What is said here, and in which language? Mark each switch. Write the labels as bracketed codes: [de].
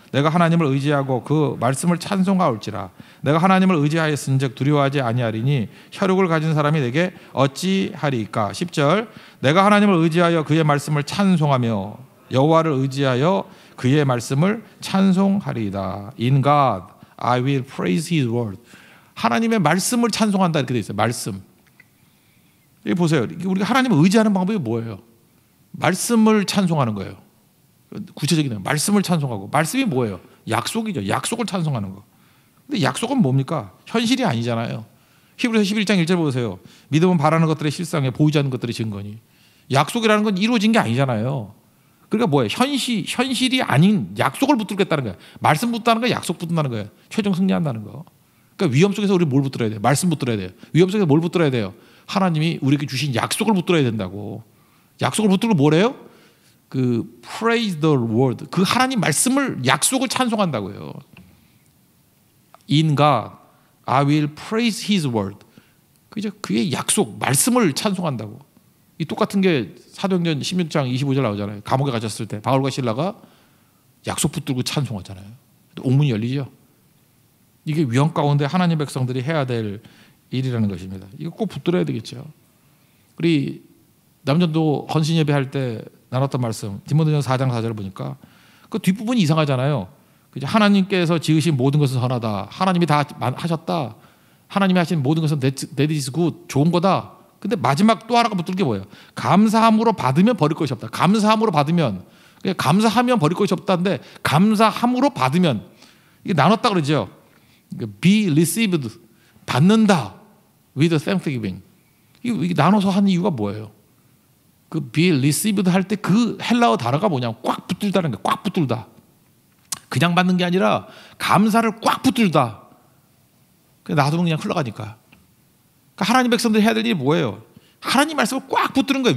[ko] 내가 하나님을 의지하고 그 말씀을 찬송하올지라. 내가 하나님을 의지하였은즉 두려워하지 아니하리니 혈육을 가진 사람이 내게 어찌하리이까. 10절. 내가 하나님을 의지하여 그의 말씀을 찬송하며 여호와를 의지하여 그의 말씀을 찬송하리이다. [en] In God I will praise His word. [ko] 하나님의 말씀을 찬송한다 이렇게 돼 있어요. 말씀. 여기 보세요. 우리가 하나님을 의지하는 방법이 뭐예요? 말씀을 찬송하는 거예요. 구체적인 말씀을 찬송하고, 말씀이 뭐예요? 약속이죠. 약속을 찬송하는 거. 근데 약속은 뭡니까? 현실이 아니잖아요. 히브리서 11장 1절 보세요. 믿음은 바라는 것들의 실상에 보이지 않는 것들의 증거니. 약속이라는 건 이루어진 게 아니잖아요. 그러니까 뭐예요? 현실이 아닌 약속을 붙들겠다는 거예요. 말씀 붙다는 거예요. 약속 붙는다는 거예요. 최종 승리한다는 거. 그러니까 위험 속에서 우리 뭘 붙들어야 돼요? 말씀 붙들어야 돼요. 위험 속에서 뭘 붙들어야 돼요? 하나님이 우리에게 주신 약속을 붙들어야 된다고. 약속을 붙들고 뭐래요? 그 [en] praise the word, [ko] 그 하나님 말씀을, 약속을 찬송한다고요. [en] In God I will praise His word. [ko] 그죠? 그의 약속, 말씀을 찬송한다고. 이 똑같은 게 사도행전 16장 25절 나오잖아요. 감옥에 갇혔을 때 바울과 실라가 약속 붙들고 찬송하잖아요. 옥문이 열리죠. 이게 위험 가운데 하나님 백성들이 해야 될 일이라는 것입니다. 이거 꼭 붙들어야 되겠죠. 우리 남전도 헌신 예배할 때 나눴던 말씀, 디모데전서 4장 4절을 보니까 그 뒷부분이 이상하잖아요. 하나님께서 지으신 모든 것은 선하다. 하나님이 다 하셨다. 하나님이 하신 모든 것은 [en] that is good, [ko] 좋은 거다. 근데 마지막 또 하나가 붙들 게 뭐예요? 감사함으로 받으면 버릴 것이 없다. 감사함으로 받으면, 감사하면 버릴 것이 없다는데 감사함으로 받으면, 이게 나눴다 그러죠. [en] be received, [ko] 받는다 [en] with thanksgiving. [ko] 이게 나눠서 하는 이유가 뭐예요? 그 [en] be received [ko] 할 때 그 헬라어 단어가 뭐냐면 꽉 붙들다는 거예요. 꽉 붙들다. 그냥 받는 게 아니라 감사를 꽉 붙들다. 놔두면 그냥 흘러가니까. 그러니까 하나님 백성들이 해야 될 일이 뭐예요? 하나님 말씀을 꽉 붙드는 거예요.